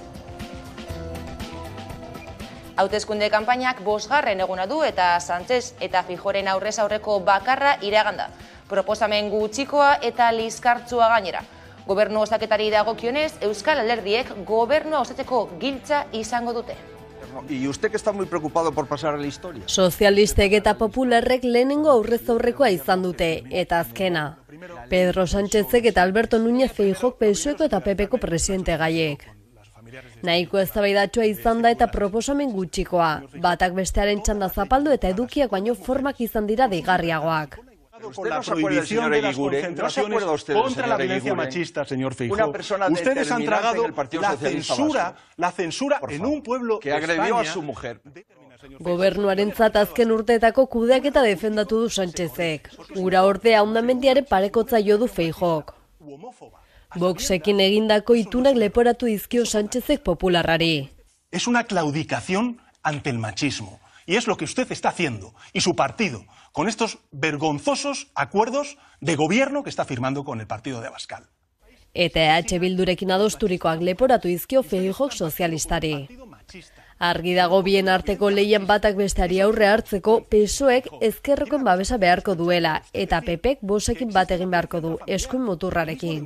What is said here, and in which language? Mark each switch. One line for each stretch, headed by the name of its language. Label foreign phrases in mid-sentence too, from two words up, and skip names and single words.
Basque: Hauteskunde kanpainak 5. eguna du eta Sánchez eta Feijóren aurrez aurreko bakarra iraganda. Proposamen gutxikoa eta liskartsua gainera. Gobernu osaketari dagokionez, Euskal Alderdiek gobernua osatzeko giltza izango dute.
Spanish: ¿Y usted que está muy preocupado por pasar a la historia?
Basque: Sozialistek eta popularrek lehenengo aurrez aurrekoa izan dute, eta azkena. Pedro Sánchezek eta Alberto Núñez Feijok PSOEko eta PPko presidente gaiek. Nahiko eztabaidatsua izan da eta proposamen gutxikoa, batak bestearen txanda zapaldu eta edukiak baino formak izan dira deigarriagoak.
Spanish: Por la prohibición de las concentraciones contra la violencia machista, señor Feijóo. Ustedes han tragado la censura en un pueblo que agredió a su mujer.
Basque: Gobernuarentzat azken urteetako kudeaketa defendatu du Sánchezek. Ura ordea hondamendiaren parekotza jo du Feijok. Voxekin egindako itunak leporatu dizkio Sánchezek popularrari.
Spanish: Es una claudicación ante el machismo. Y es lo que usted está haciendo, y su partido, con estos vergonzosos acuerdos de gobierno que está firmando con el partido de Abascal.
Basque: Eta EH Bildurekin adosturikoak leporatu dizkio Feijok sozialistari. Argi dago bien arteko lehian batak besteari aurre hartzeko PSOEk ezkerrekoen babesa beharko duela, eta PPek Voxekin bat egin beharko du, eskuin muturrarekin.